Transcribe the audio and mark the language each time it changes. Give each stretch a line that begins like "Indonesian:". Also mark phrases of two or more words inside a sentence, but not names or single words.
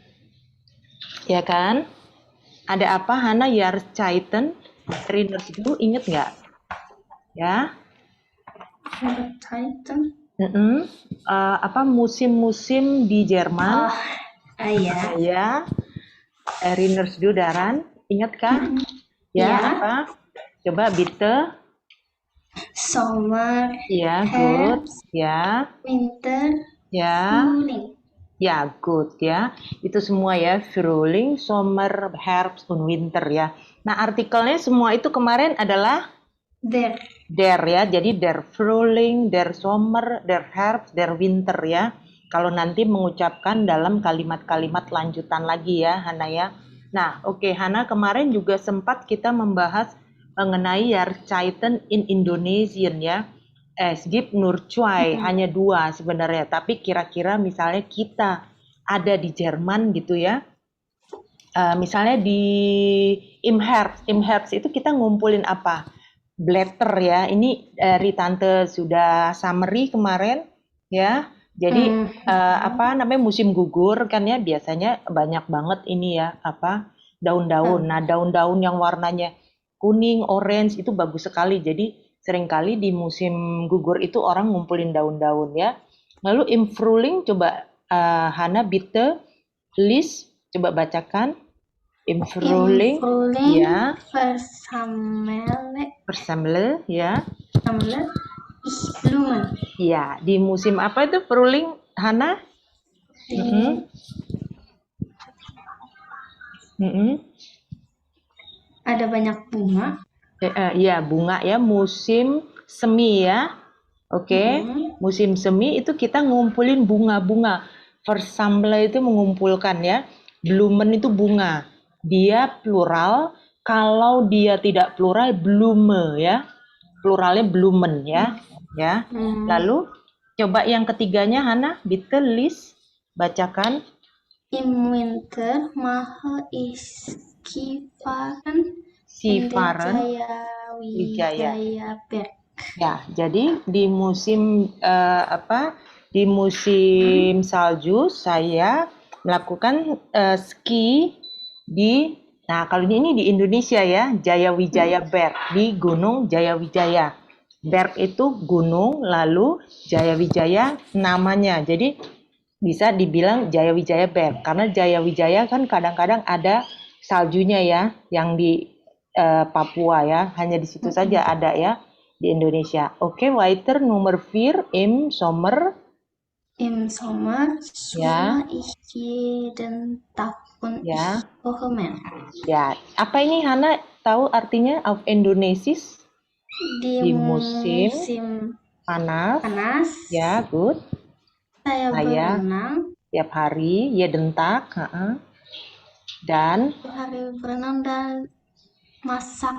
Indonesian: Ya kan? Ada apa, Hana, Jahreszeiten?
German: Erinnerst du,
Indonesian: inget nggak? Ya. Jahreszeiten. Apa musim-musim di Jerman? Iya. Ya.
German: Erinnerst du daran?
Indonesian: Ingat kah? Ya, apa? Coba bitte. Sommer, Ya, good. Herbst, Ya, Winter, ya, Frühling. ya, good ya. Itu semua ya,
German: Frühling, Sommer, Herbst, und Winter ya.
Indonesian: Nah, artikelnya semua itu kemarin adalah Der. ya. Jadi
German: der Frühling, der Sommer, der Herbst, der Winter
Indonesian: ya. Kalau nanti mengucapkan dalam kalimat-kalimat lanjutan lagi ya, Hana ya. Nah, oke, Hana, kemarin juga sempat kita membahas mengenai
German: Jahreszeiten in Indonesian
Indonesian: ya.
German: Es gibt nur zwei,
Indonesian: hanya dua sebenarnya. Tapi kira-kira misalnya kita ada di Jerman gitu ya. Misalnya di
German: Im Herbst
Indonesian: itu kita ngumpulin apa? Blätter ya. Ini dari Tante sudah summary kemarin ya. Jadi apa namanya musim gugur kan ya, biasanya banyak banget ini ya apa daun-daun. Nah, daun-daun yang warnanya kuning, orange itu bagus sekali. Jadi seringkali di musim gugur itu orang ngumpulin daun-daun ya. Lalu
German: im Frühling
Indonesian: coba Hana
German: bitte list
Indonesian: coba bacakan.
German: Im Frühling ya. Versammle ya. Ich Blumen.
Indonesian: Ya, di musim apa itu Frühling, Hana? Ada banyak bunga. Ya, bunga ya, musim semi ya. Oke. Musim semi itu kita ngumpulin bunga-bunga. Versammle itu mengumpulkan ya. Blumen itu bunga. Dia plural. Kalau dia tidak plural, Blume ya. Pluralnya Blumen ya. Ya. Lalu coba yang ketiganya Hana,
German: bitte list
Indonesian: bacakan.
German: Im Winter mache ich Skifahren in der Wijaya Berg.
Indonesian: Ya, jadi di musim di musim salju saya melakukan ski di, nah kalau ini di Indonesia ya, Jayawijaya Berg, di Gunung Jayawijaya. Berg itu gunung, lalu Jayawijaya namanya. Jadi bisa dibilang Jayawijaya Berg karena Jayawijaya kan kadang-kadang ada saljunya ya, yang di Papua ya, hanya di situ saja ada ya di Indonesia. Oke,
German: weiter Nummer 4 im Sommer. Im Sommer schwimme ich jeden Tag und ich koche mehr.
Indonesian: Ya, apa ini Hana tahu artinya
German: auf Indonesisch?
Indonesian: Di musim panas. Ya, good. Saya berenang. Tiap hari,
German: jeden Tag.
Indonesian: Dan tiap hari berenang dan masak.